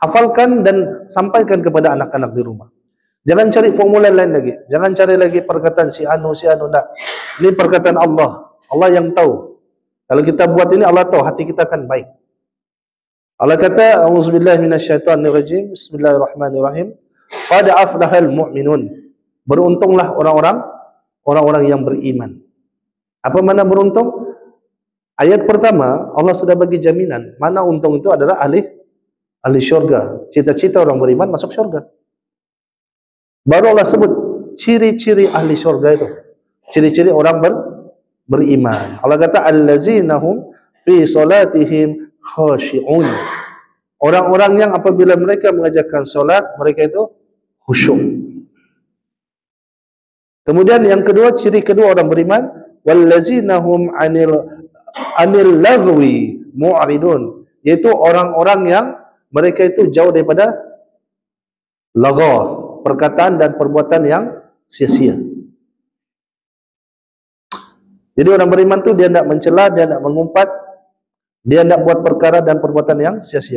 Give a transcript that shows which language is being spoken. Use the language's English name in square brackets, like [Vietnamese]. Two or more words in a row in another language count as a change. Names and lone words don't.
[Malay] Hafalkan dan sampaikan kepada anak-anak di rumah. Jangan cari formula lain lagi. Jangan cari lagi perkataan si anu, tak. Ini perkataan Allah. Allah yang tahu. Kalau kita buat ini, Allah tahu hati kita akan baik. Allah kata, [Arabic] أعوذ بالله من الشيطان الرجيم، بسم الله الرحمن الرحيم. قد أفلح المؤمنون. [Malay] Beruntunglah orang-orang yang beriman. Apa makna beruntung? Ayat pertama, Allah sudah bagi jaminan. Mana untung itu adalah ahli syurga. Cita-cita orang beriman masuk syurga. Baru Allah sebut ciri-ciri ahli syurga itu. Ciri-ciri orang beriman. Allah kata [Arabic] الذين هم في صلاتهم خاشعون. [Malay] Orang-orang yang apabila mereka mengajarkan solat, mereka itu khusyuk. Kemudian yang kedua, ciri kedua orang beriman, [Arabic] والذين هم عن اللغو معرضون, [Malay] yaitu orang-orang yang mereka itu jauh daripada lagha, perkataan dan perbuatan yang sia-sia. Jadi orang beriman tu dia tidak mencela, dia tidak mengumpat, dia tidak buat perkara dan perbuatan yang sia-sia.